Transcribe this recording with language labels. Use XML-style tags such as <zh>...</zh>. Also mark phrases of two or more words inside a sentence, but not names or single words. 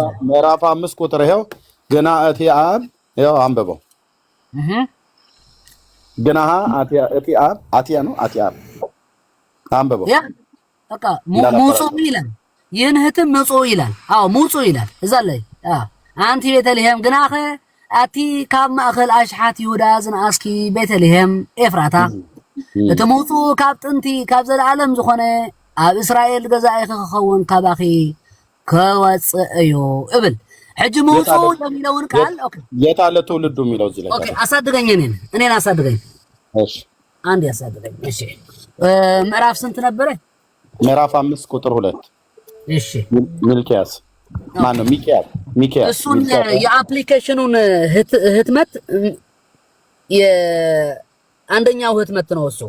<am>ምዕራፍ 5 ቁጥር ይኸው ገና አቲአብ ይኸው አንበበው። ገና አቲአብ አቲያ ነው አቲአብ አንበበው። ያ በቃ ሙጹ ይላል። ይህን ህትም ሙጹ ይላል። አዎ ሙጹ ይላል እዛ ላይ</am> <ti>አንቲ ቤተልሔም ግናኸ አቲ ካብ ማእኸል አሽሓት ይሁዳ ዝነኣስኪ ቤተልሔም ኤፍራታ እቲ ሙጹ ካብ ጥንቲ ካብ ዘለዓለም ዝኾነ ኣብ እስራኤል ገዛኢ ክኸውን ካባኺ ከወፅእ እዩ እብል። ሕጂ</ti> <am>ሙጹ የሚለውን ቃል ኦኬ የት አለ ትውልዱ የሚለው እዚህ ላይ? ኦኬ አሳድገኝ፣ እኔን አሳድገኝ። እሺ አንድ ያሳድገኝ። እሺ ምዕራፍ ስንት ነበረ? ምዕራፍ 5 ቁጥር 2። እሺ ሚልክያስ ማነው? ሚኪያስ እሱን የአፕሊኬሽኑን ህትመት የአንደኛው ህትመት ነው እሱ።</am>